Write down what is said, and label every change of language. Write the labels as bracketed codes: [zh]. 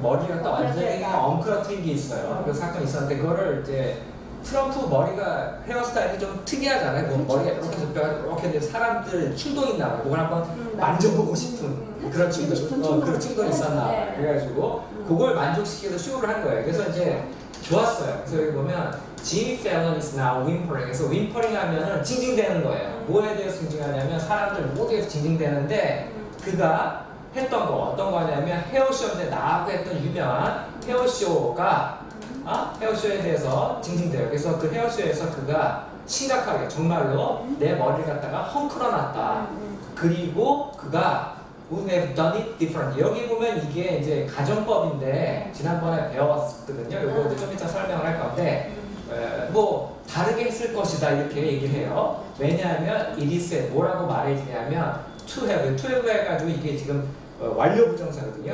[ko] 머리를 갖다 완전히 엉클어뜨린 게 있어요. 그 사건이 있었는데 그거를 이제 트럼프 머리가 헤어스타일이 좀 특이하잖아요. 뭐 머리가 이렇게 좁혀가지고 이렇게 사람들 충동이 있나 봐요. 그걸 한번 만져보고 싶은 그런 충동이 있었나 봐요. 그래가지고 그걸 만족시켜서 쇼를 한 거예요. 그래서 이제 좋았어요. 그래서 여기 보면 [en] Jimmy Fallon is now whimpering. [ko] 그래서 whimpering 하면은 징징대는 거예요. 뭐에 대해서 징징하냐면 사람들 모두에서 징징대는데 그가 했던 거 어떤 거냐면 헤어쇼인데 나하고 했던 유명한 헤어쇼가 헤어쇼에 대해서 징징대요. 그래서 그 헤어쇼에서 그가 심각하게 정말로 내 머리를 갖다가 헝클어놨다. 그리고 그가 [en] We have done it different. [ko] 여기 보면 이게 이제 가정법인데 지난번에 배웠거든요. 요거 이제 좀 이따 설명을 할 건데 뭐 다르게 했을 것이다 이렇게 얘기를 해요. 왜냐하면 [en] it is said [ko] 뭐라고 말해주냐면 to have 해가지고 이게 지금 완료 부정사거든요.